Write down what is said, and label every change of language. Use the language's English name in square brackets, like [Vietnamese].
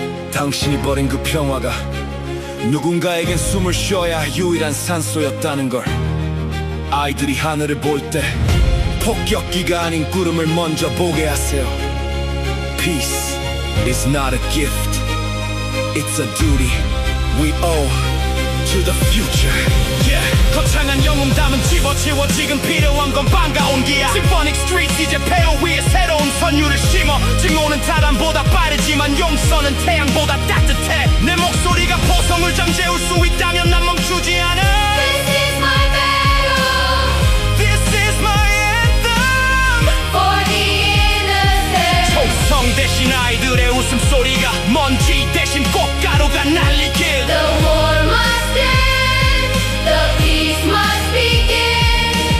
[Korean] 당신이 버린 그 평화가 누군가에겐 숨을 쉬어야 할 유일한 산소였다는 걸. 아이들이 하늘을 볼 때 폭격기가 아닌 구름을 먼저 보게 하세요. [English] Peace is not a gift. It's a duty we owe to the future. Yeah. [Korean] 거창한 영웅 담은 집어치워 지금 필요한 건 반가운 기야. Symphonic Streets 이제 폐허 위에 새로운 선율을 심어. 증오는 타단보다 빠르지만 용서는 태양보다 따뜻해. 내 목소리가 포성을 잠재울 수 있다면 난 멈추지 않아. [English] This is my battle This is my anthem. for the innocent. [Korean] 총성 대신 아이들의 웃음소리가 먼지 대신 꽃가루가 날리길. [English] The war must end, the peace must begin.